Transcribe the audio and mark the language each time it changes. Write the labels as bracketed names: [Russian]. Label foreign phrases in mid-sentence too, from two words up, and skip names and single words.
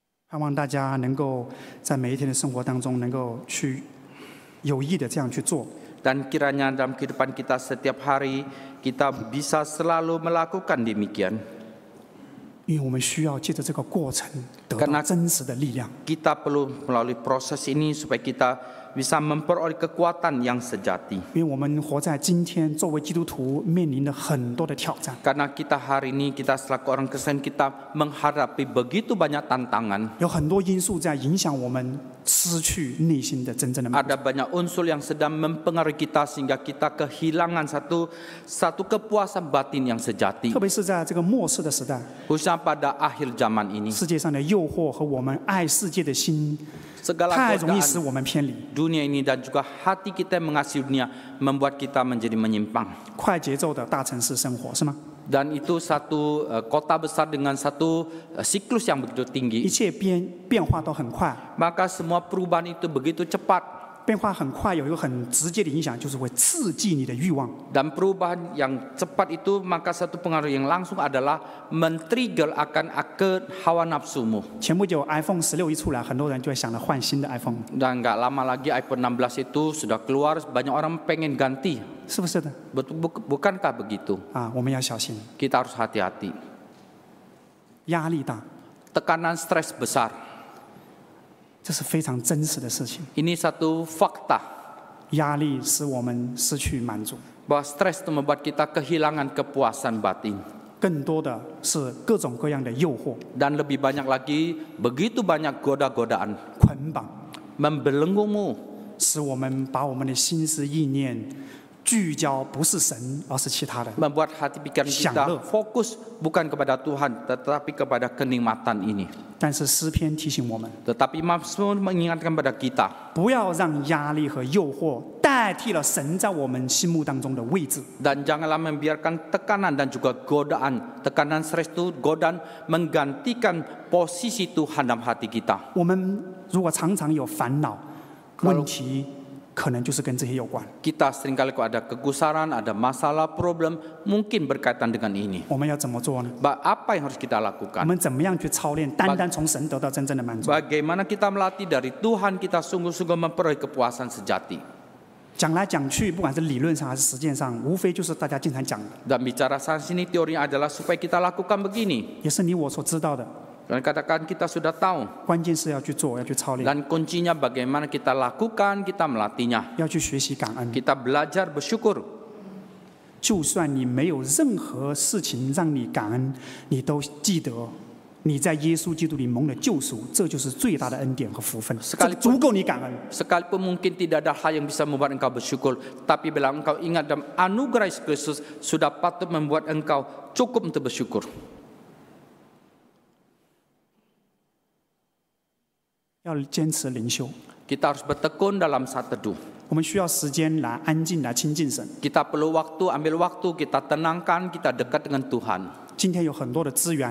[Chinese] 盼望大家能够在每一天的生活当中，能够去有意的这样去做。 [Indonesian] Dan kiranya dalam kehidupan kita setiap hari, kita bisa selalu melakukan demikian. [Chinese] 因为我们需要借着这个过程得到 [Indonesian] Karena [Chinese] 真实的力量。 [Indonesian] Kita perlu melalui proses ini supaya kita bisa memperoleh kekuatan yang sejati. [Chinese] 因为我们活在今天，作为基督徒面临了很多的挑战。 [Indonesian] Karena kita hari ini, kita selaku orang Kristen, kita menghadapi begitu banyak tantangan. [Chinese] 有很多因素在影响我们失去内心的真正的满足。 [Indonesian] Ada banyak unsur yang sedang mempengaruhi kita sehingga kita kehilangan satu kepuasan batin yang sejati. [Chinese] 特别是在这个末世的时代， [Indonesian] Khususnya pada akhir zaman ini, [Chinese] 世界上的诱惑和我们爱世界的心 [Indonesian] segala [Chinese] 太容易使 [Indonesian] godaan [Chinese] 我们偏离。 [Indonesian] dunia ini dan juga hati kita yang mengasihi dunia membuat kita menjadi menyimpang. [Chinese] 快节奏的大城市生活是吗？ [Indonesian] Dan itu satu kota besar dengan satu siklus yang begitu [Chinese] 一 [Indonesian] tinggi. [Chinese] 切变化都很快， [Indonesian] Maka semua perubahan itu begitu cepat. [Chinese] 变化很快有一个很直接的影响，就是会刺激你的欲望。 [Indonesian] Dan perubahan yang cepat itu maka satu pengaruh yang langsung adalah men-trigger akan hawa nafsumu. [Chinese] 前不久 iPhone 16一出来，很多人就会想着换新的 iPhone， [Indonesian] Dan nggak lama lagi iPhone 16 itu sudah keluar, banyak orang pengen ganti. [Chinese] 是不是的？ [Indonesian] Bukankah begitu? [Chinese] 啊，我们要小心， [Indonesian] Kita harus hati-hati. [Chinese] 压力大， [Indonesian] Tekanan stres besar. [Chinese] 这是非常真实的事情。 [Indonesian] Ini satu fakta [Chinese] 压力使我们失去满足， [Indonesian] bahwa stres itu membuat kita kehilangan kepuasan batin. [Chinese] 更多的是各种各样的诱惑、 [Indonesian] Dan lebih banyak lagi, begitu banyak goda-godaan [Chinese] 捆绑， [Indonesian] membelenggumu, [Chinese] 使我们把我们的心思意念聚焦，不是神，而是其他的。 [Indonesian] membuat hati pikiran kita Syahlo. fokus bukan kepada Tuhan, tetapi kepada kenikmatan ini. [Chinese] 但是诗篇提醒我们， [Indonesian] Tetapi Mazmur mengingatkan pada kita, [Chinese] 不要让压力和诱惑代替了神在我们心目当中的位置。 [Indonesian] dan janganlah membiarkan tekanan dan juga godaan, tekanan stres itu godaan menggantikan posisi Tuhan dalam hati kita. [Chinese] 我们如果常常有烦恼、问题，可能就是跟这些有关。 [Indonesian] Kita seringkali kalau ada kegusaran, ada masalah, problem, mungkin berkaitan dengan ini. [Chinese] 我们要怎么做呢？ [Indonesian] Apa yang harus kita [Chinese] 我 [Indonesian] lakukan? [Chinese] 们怎么样去操练，单单从神得到真正的满足？ [Indonesian] Bagaimana kita melatih dari Tuhan kita sungguh-sungguh memperoleh kepuasan sejati. [Chinese] 讲来讲去，不管是理论上还是实践上，无非就是大家经常讲的， [Indonesian] Dan bicara sana sini teorinya adalah supaya kita lakukan begini. [Chinese] 也是你我所知道的。 [Indonesian] Dan katakan kita sudah tahu. [Chinese] 关键是要去做，要去操练， [Indonesian] Dan kuncinya bagaimana kita lakukan, kita melatihnya. [Chinese] 要去学习感恩。 [Indonesian] Kita belajar bersyukur. [Chinese] 就算你没有任何事情让你感恩，你都记得你在耶稣基督里蒙了救赎，这就是最大的恩典和福分，这个足够你感恩。 [Indonesian] Sekalipun mungkin tidak ada hal yang bisa membuat engkau bersyukur, tapi bila engkau ingat dalam anugerah Yesus Kristus sudah patut membuat engkau cukup untuk bersyukur. [Chinese] 要坚持灵修， [Indonesian] Kita harus bertekun dalam saat teduh. [Chinese] 我们需要时间来安静来亲近神。 [Indonesian] Kita perlu waktu, ambil waktu, kita tenangkan, kita dekat dengan Tuhan. [Chinese] 今天有很多的资源